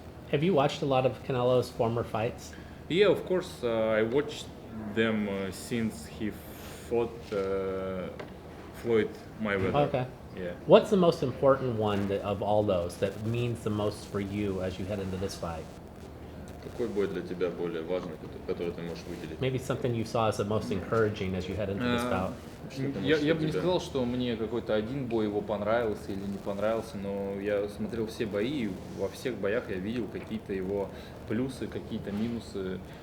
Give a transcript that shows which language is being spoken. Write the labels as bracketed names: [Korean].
[English] Have you watched a lot of Canelo's former fights? Yeah, of course. I watched them since he fought Floyd Mayweather. Okay. Yeah. What's the most important one of all those that means the most for you as you head into this fight? [Russian] Какой бой для тебя более важный, который ты можешь выделить? [English] Maybe something you saw as the most encouraging as you head into this bout. [Russian] Я бы не сказал, что мне какой-то один бой его понравился или не понравился, но я смотрел все бои, и во всех боях я видел какие-то его плюсы, какие-то минусы.